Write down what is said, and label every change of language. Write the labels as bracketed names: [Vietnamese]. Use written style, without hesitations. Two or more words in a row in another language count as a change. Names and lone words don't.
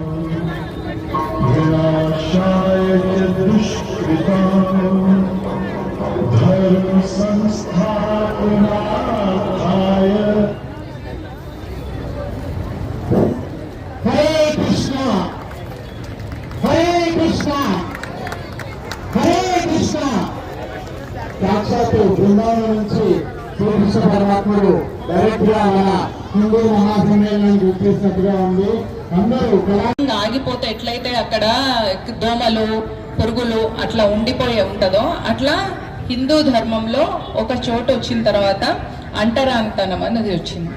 [Sanskrit] विनाशाय च दुष्कृतां धर्मसंस्थापनार्थाय. हरे कृष्ण हरे कृष्ण हरे कृष्ण. [Telugu] సాక్షాత్తు బృందావనం నుంచి శ్రీకృష్ణ పరమాత్ముడు డైరెక్ట్ గా మన హిందూ మహాసమ్మేళనానికి వచ్చేసినట్టుగా ఉంది. అందరూ ఆగిపోతే ఎట్లయితే అక్కడ దోమలు పురుగులు అట్లా ఉండిపోయి ఉంటుందో అట్లా హిందూ ధర్మంలో ఒక చోటు వచ్చిన తర్వాత అంటరానితనం అనేది వచ్చింది.